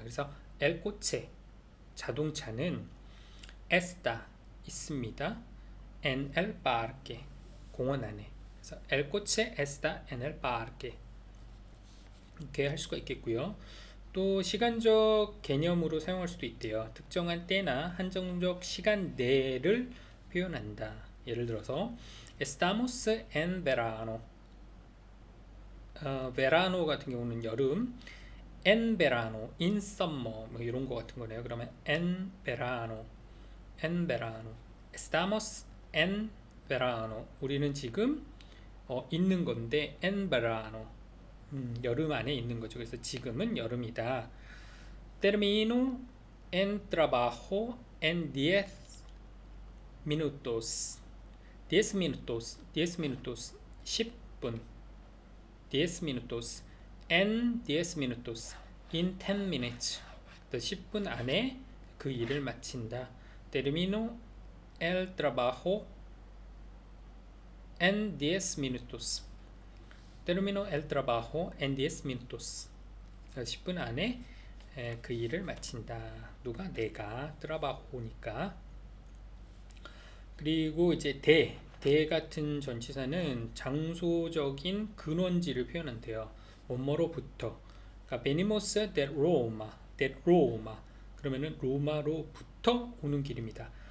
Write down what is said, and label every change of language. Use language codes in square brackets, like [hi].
[ko] 그래서 el coche 자동차는 está 있습니다. [es] en el parque [ko] 공원 안에 그래서 [es] el coche está en el parque [ko] 이렇게 할 수가 있겠고요. 또 시간적 개념으로 사용할 수도 있대요. 특정한 때나 한정적 시간 내를 표현한다. 예를 들어서 [es] estamos en verano verano [ko] 같은 경우는 여름 [es] en verano, [en] in summer [ko] 뭐 이런 거 같은 거네요. 그러면 [es] en verano estamos en verano [ko] 우리는 지금 있는 건데 [es] en verano [ko] 여름 안에 있는 거죠. 그래서 지금은 여름이다. [es] termino en trabajo en 10 minutos 10 minutos 10분 10 minutos en 10 minutos [en] in 10 minutes [ko] 10분 안에 그 일을 마친다. [es] termino el trabajo en 10 minutos termino el trabajo en 10 minutos [ko] 10분 안에 그 일을 마친다. 누가? 내가 trabajo니까. 그리고 이제 대 같은 전치사는 장소적인 근원지를 표현한대요. 뭐뭐로부터. 그러니까 [es] venimos de Roma [ko] 그러면은 로마로부터 오는 길입니다.